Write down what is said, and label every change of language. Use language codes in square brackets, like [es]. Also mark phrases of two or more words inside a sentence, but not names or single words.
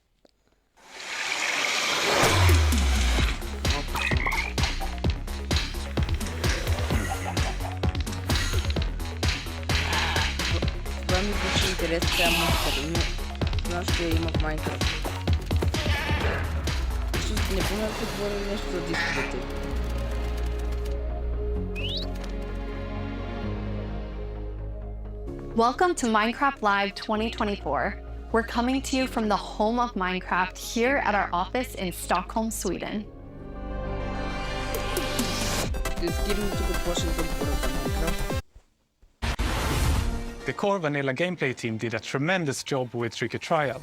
[bg] Това ми звучи интересно, тя музиката, но това ще има в Майнкрафт. Защото не помня да се говори нещо за дисковете. [en] Welcome to Minecraft Live 2024. We're coming to you from the home of Minecraft here at our office in Stockholm, Sweden. The core vanilla gameplay team did a tremendous job with Tricky Trials.